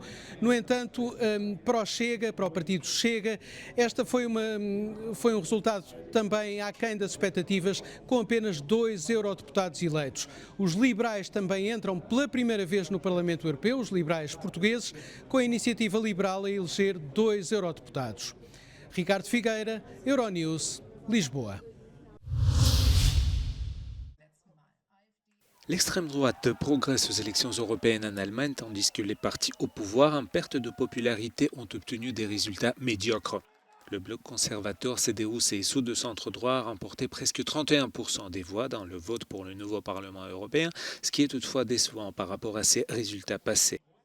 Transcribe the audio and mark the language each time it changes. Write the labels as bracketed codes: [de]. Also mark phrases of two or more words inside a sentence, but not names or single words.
[pt] No entanto, para o Chega, para o partido Chega, esta foi um resultado também aquém das expectativas, com apenas 2 eurodeputados eleitos. Os liberais também entram pela primeira vez no Parlamento Europeu, os liberais portugueses, com a iniciativa liberal a eleger 2 eurodeputados. Ricardo Figueira, Euronews, Lisboa. [fr] L'extrême droite progresse aux élections européennes en Allemagne, tandis que les partis au pouvoir en perte de popularité ont obtenu des résultats médiocres. Le bloc conservateur CDU-CSU de centre-droit a remporté presque 31% des voix dans le vote pour le nouveau Parlement européen, ce qui est toutefois décevant par rapport à ses résultats passés.